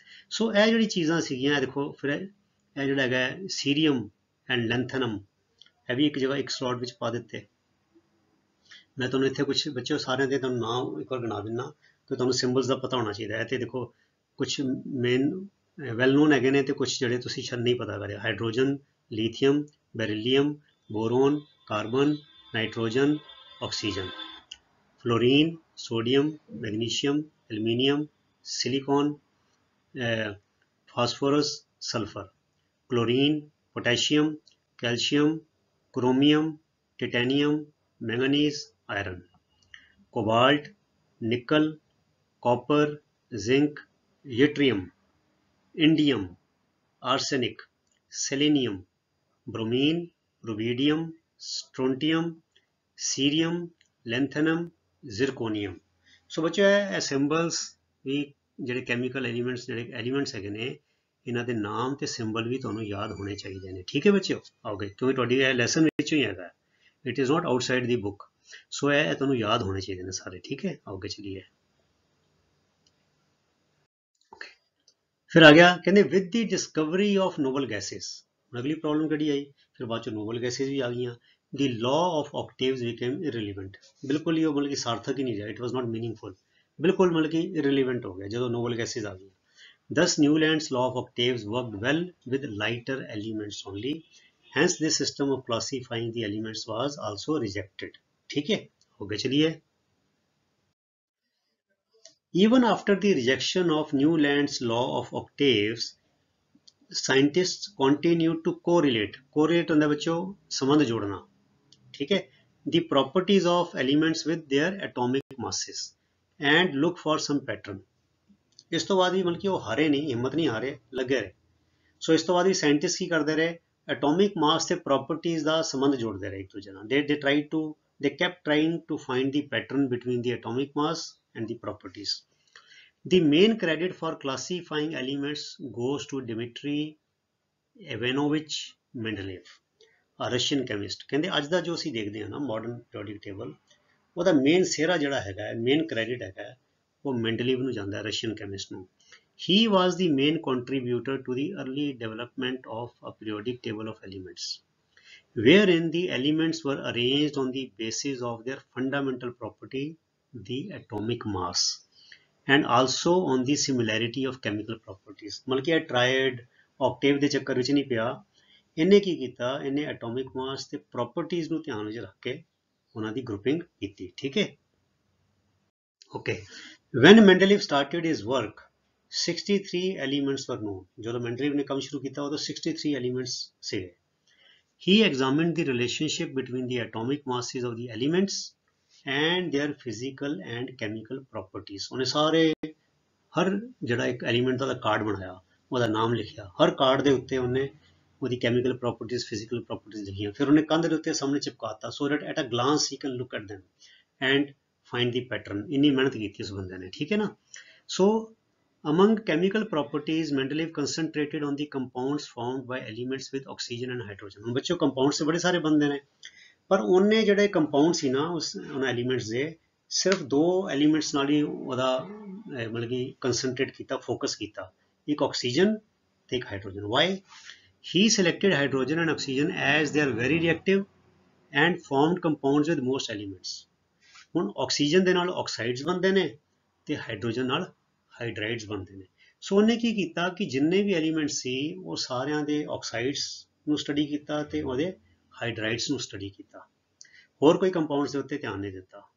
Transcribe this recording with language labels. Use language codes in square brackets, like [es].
[pa] ਸੋ ਇਹ ਜਿਹੜੀ ਚੀਜ਼ਾਂ ਸੀਗੀਆਂ ਇਹ ਦੇਖੋ ਫਿਰ ਇਹ ਜਿਹੜਾ ਹੈਗਾ ਸੀਰੀਅਮ ਐਂਡ ਲੈਂਥਨਮ ਇਹ ਵੀ ਇੱਕ ਜਗ੍ਹਾ ਇੱਕ ਸਲੋਟ ਵਿੱਚ ਪਾ ਦਿੱਤੇ। ਮੈਂ ਤੁਹਾਨੂੰ ਇੱਥੇ ਕੁਝ ਬੱਚੇ ਸਾਰਿਆਂ ਦੇ ਤੁਹਾਨੂੰ ਨਾਮ ਇੱਕ ਵਾਰ ਗਿਣਾ ਦਿੰਦਾ ਕਿ ਤੁਹਾਨੂੰ ਸਿੰਬਲਸ ਦਾ ਪਤਾ ਹੋਣਾ ਚਾਹੀਦਾ ਹੈ। ਤੇ ਦੇਖੋ ਕੁਝ ਮੇਨ ਵੈਲ ਨੋਨ ਹੈਗੇ ਨੇ ਤੇ ਕੁਝ ਜਿਹੜੇ ਤੁਸੀਂ ਸ਼ਾਇਦ ਨਹੀਂ ਪਤਾ ਕਰਿਆ। [en] Hydrogen lithium beryllium boron carbon nitrogen oxygen fluorine sodium magnesium aluminium silicon phosphorus sulphur chlorine potassium calcium chromium titanium manganese iron cobalt nickel copper zinc yttrium indium arsenic selenium bromine rubidium strontium cerium lanthanum zirconium. [pa] ਸੋ ਬੱਚਿਓ ਇਹ ਸਿੰਬਲਸ ਵੀ ਜਿਹੜੇ chemical elements ਹੈਗੇ ਨੇ ਇਹਨਾਂ ਦੇ ਨਾਮ ਤੇ symbol ਵੀ ਤੁਹਾਨੂੰ ਯਾਦ ਹੋਣੇ ਚਾਹੀਦੇ ਨੇ। ਠੀਕ ਹੈ ਬੱਚਿਓ ਆਓਗੇ ਕਿਉਂਕਿ ਤੁਹਾਡੀ ਇਹ ਲੈਸਨ ਵਿੱਚੋਂ ਹੀ ਹੈਗਾ। [en] It is not outside the book. [pa] ਸੋ ਇਹ ਤੁਹਾਨੂੰ ਯਾਦ ਹੋਣੇ ਚਾਹੀਦੇ ਨੇ ਸਾਰੇ। ਠੀਕ ਹੈ ਆਓਗੇ ਚਲੀਏ ਫਿਰ ਆ ਗਿਆ ਕਹਿੰਦੇ [en] With the discovery of noble gases. [pa] ਅਗਲੀ ਪ੍ਰੋਬਲਮ ਕਿਹੜੀ ਆਈ ਫਿਰ ਬਾਅਦ ਚੋਂ ਨੋਬਲ ਗੈਸਿਸ ਵੀ ਆ ਗਈਆਂ। [en] The law of octaves became irrelevant। [pa] ਬਿਲਕੁਲ ਹੀ ਉਹ ਮਤਲਬ ਕਿ ਸਾਰਥਕ ਹੀ ਨਹੀਂ ਰਿਹਾ। [en] It was not meaningful। [pa] ਬਿਲਕੁਲ ਮਤਲਬ ਕਿ irrelevant ਹੋ ਗਿਆ ਜਦੋਂ ਨੋਬਲ ਗੈਸਿਸ ਆ ਗਈਆਂ। [en] Thus Newland's law of octaves worked well with lighter elements only। Hence this system of classifying the elements was also rejected। [hi] ठीक है हो गया चलिए। [en] Even after the rejection of Newland's law of octaves scientists continued to correlate [pa] ਹੁੰਦਾ ਬੱਚੋ ਸੰਬੰਧ ਜੋੜਨਾ। [hi] ठीक है [en] the properties of elements with their atomic masses and look for some pattern। [pa] ਇਸ ਤੋਂ ਬਾਅਦ ਵੀ ਮਤਲਬ ਕਿ ਉਹ ਹਾਰੇ ਨਹੀਂ ਹਿੰਮਤ ਨਹੀਂ ਹਾਰੇ ਲੱਗੇ ਰਹੇ। ਸੋ ਇਸ ਤੋਂ ਬਾਅਦ ਵੀ ਸਾਇੰਟਿਸਟ ਕੀ ਕਰਦੇ ਰਹੇ ਐਟੋਮਿਕ ਮਾਸ ਤੇ ਪ੍ਰੋਪਰਟੀਜ਼ ਦਾ ਸੰਬੰਧ ਜੋੜਦੇ ਰਹੇ ਇੱਕ ਦੂਜੇ ਨਾਲ। [en] they kept trying to find the pattern between the atomic mass and the properties। the main credit for classifying elements goes to Dmitry Ivanovich Mendeleev। Russian chemist. [pa] ਕਹਿੰਦੇ ਅੱਜ ਦਾ ਜੋ ਅਸੀਂ ਦੇਖਦੇ ਹਾਂ ਨਾ ਮਾਡਰਨ ਪੀਰੀਓਡਿਕ ਟੇਬਲ, ਉਹਦਾ ਮੇਨ ਸਿਹਰਾ ਜਿਹੜਾ ਹੈਗਾ, ਮੇਨ ਕ੍ਰੈਡਿਟ ਹੈਗਾ, ਉਹ ਮੈਂਡਲੀਵ ਨੂੰ ਜਾਂਦਾ, ਰਸ਼ੀਅਨ ਕੈਮਿਸਟ ਨੂੰ। [en] He was the main contributor to the early development of a periodic table of elements, wherein the elements were arranged on the basis of their fundamental property, the atomic mass, and also on the similarity of chemical properties। [hi] मतलब कि triad Octave [pa] ਦੇ ਚੱਕਰ ਵਿੱਚ ਨਹੀਂ ਪਿਆ, ਇਹਨੇ ਕੀ ਕੀਤਾ, ਇਹਨੇ ਐਟੋਮਿਕ ਮਾਸ ਤੇ ਪ੍ਰੋਪਰਟੀਜ਼ ਨੂੰ ਧਿਆਨ ਵਿੱਚ ਰੱਖ ਕੇ ਉਹਨਾਂ ਦੀ ਗਰੁੱਪਿੰਗ ਕੀਤੀ। ਠੀਕ ਹੈ, okay. [en] When Mendeleev started his work, 63 elements were known। [pa] ਜਦੋਂ ਮੈਂਡਲੀਵ ਨੇ ਕੰਮ ਸ਼ੁਰੂ ਕੀਤਾ ਉਦੋਂ 63 elements ਸੀਗੇ। [en] He examined the relationship between the atomic masses of the elements and their physical and chemical properties। [pa] ਉਹਨੇ ਸਾਰੇ ਹਰ ਜਿਹੜਾ ਇੱਕ ਐਲੀਮੈਂਟ ਦਾ ਕਾਰਡ ਬਣਾਇਆ, ਉਹਦਾ ਨਾਮ ਲਿਖਿਆ, ਹਰ ਕਾਰਡ ਦੇ ਉੱਤੇ ਉਹਨੇ ਉਹਦੀ ਕੈਮੀਕਲ ਪ੍ਰੋਪਰਟੀਜ਼, ਫਿਜ਼ੀਕਲ ਪ੍ਰੋਪਰਟੀਜ਼ ਲਿਖੀਆਂ, ਫਿਰ ਉਹਨੇ ਕੰਧ ਦੇ ਉੱਤੇ ਸਾਹਮਣੇ ਚਿਪਕਾਤਾ, [en] So that at a glance he can look at them and find the pattern। [pa] ਇੰਨੀ ਮਿਹਨਤ ਕੀਤੀ ਉਸ ਬੰਦੇ ਨੇ, ਠੀਕ ਹੈ ਨਾ। [en] So among chemical properties, Mendeleev concentrated on the compounds formed by elements with oxygen and hydrogen। [pa] ਹੁਣ ਬੱਚਿਓ ਕੰਪਾਊਂਡਸ ਬੜੇ ਸਾਰੇ ਬੰਦੇ ਨੇ, ਪਰ ਉਹਨੇ ਜਿਹੜੇ ਕੰਪਾਊਂਡ ਸੀ ਨਾ ਉਹਨਾਂ ਐਲੀਮੈਂਟਸ ਦੇ, ਸਿਰਫ ਦੋ ਐਲੀਮੈਂਟਸ ਨਾਲ ਹੀ ਉਹਦਾ ਮਤਲਬ ਕਿ ਕੰਸਨਟਰੇਟ ਕੀਤਾ, ਫੋਕਸ ਕੀਤਾ, ਇੱਕ ਆਕਸੀਜਨ ਤੇ ਇੱਕ hydrogen. [en] Why? He selected hydrogen and oxygen as they are very reactive and formed compounds with most elements। [pa] ਹੁਣ ਆਕਸੀਜਨ ਦੇ ਨਾਲ ਆਕਸਾਈਡਸ ਬਣਦੇ ਨੇ ਤੇ ਹਾਈਡਰੋਜਨ ਨਾਲ ਹਾਈਡਰਾਈਡਸ ਬਣਦੇ ਨੇ। ਸੋ ਉਹਨੇ ਕੀ ਕੀਤਾ ਕਿ ਜਿੰਨੇ ਵੀ ਐਲੀਮੈਂਟ ਸੀ ਉਹ ਸਾਰਿਆਂ ਦੇ ਆਕਸਾਈਡਸ ਨੂੰ ਸਟੱਡੀ ਕੀਤਾ ਤੇ ਉਹਦੇ ਹਾਈਡਰਾਈਡਸ ਨੂੰ ਸਟੱਡੀ ਕੀਤਾ, ਹੋਰ ਕੋਈ ਕੰਪਾਊਂਡਸ ਦੇ ਉੱਤੇ ਧਿਆਨ ਨਹੀਂ ਦਿੱਤਾ।